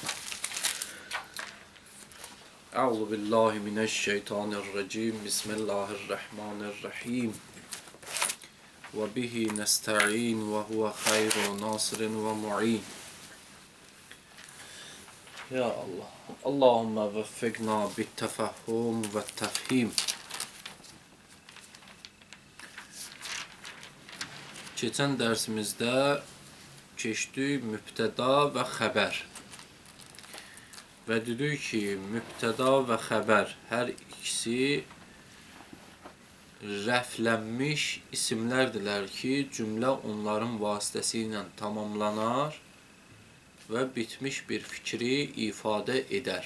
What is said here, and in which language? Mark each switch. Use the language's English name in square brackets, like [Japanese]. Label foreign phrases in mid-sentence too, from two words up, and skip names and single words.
[Arabic] أعوذ بالله من الشيطان الرجيم. بسم الله الرحمن الرحيم. وبه نستعين وهو خير ناصر ومعين. يا الله. اللهم وفقنا بالتفهم والتفهيم. [Azerbaijani] Keçən dərsimizdə keçdik mübtəda və xəbər. Və dedik ki, mübtəda və xəbər hər ikisi rəflənmiş isimlərdirlər ki, cümlə onların vasitəsilə tamamlanar və bitmiş bir fikri ifadə edər.